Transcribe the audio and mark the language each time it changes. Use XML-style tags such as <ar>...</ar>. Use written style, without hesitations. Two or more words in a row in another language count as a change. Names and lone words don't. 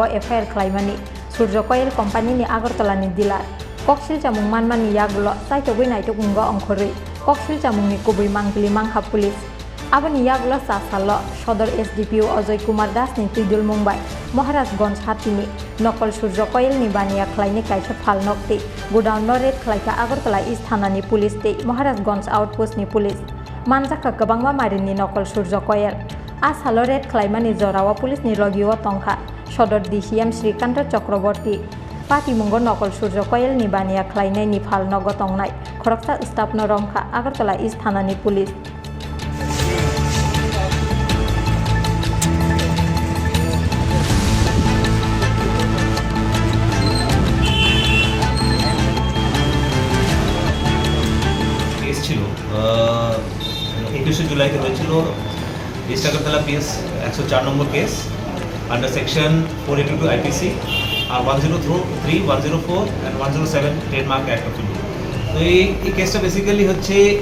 <trp>एफआईआर खलाइमानि सुर्य कयल कम्पानि नि आगरतला नि डिलार कक्सिल जामुं मानमानि यागुल साइटोबै नाइटोगुंग अंखरै कक्सिल जामुंनि गुबै मांगलि मांखा पुलिस आबोनि यागुल सासाल सदर SDPO अजय कुमार दास नि Twidulmung bai Maharajganj hatini Nakal Surjya Coil ni Baniya Khlainai kaisa phalnokte Godowno red Khlaikha Agartala East Thanani police te Maharajganj outpost ni police manjaka kwbangma marini Nakal Surjya Coil asalo red khlaimani jorawa police ni logio tongkha sodor DCM Srikant Chakraborty patimungo Nakal Surjya Coil ni Baniya Khlainai ni phalnogo tongnai khoroksa staff no romkha Agartala East Thanani police</trp> <bn>ছিল 21 জুলাইতে হয়েছিল ইস্ট আগরতলা পিএস 104 নম্বর কেস</bn> <en>under section</en> <bn>482 আইপিসি আর 103 104 এন্ড 107 ট্রেডমার্ক অ্যাক্ট অফ ইন্ডিয়া তো এই কেসটা বেসিক্যালি হচ্ছে</bn>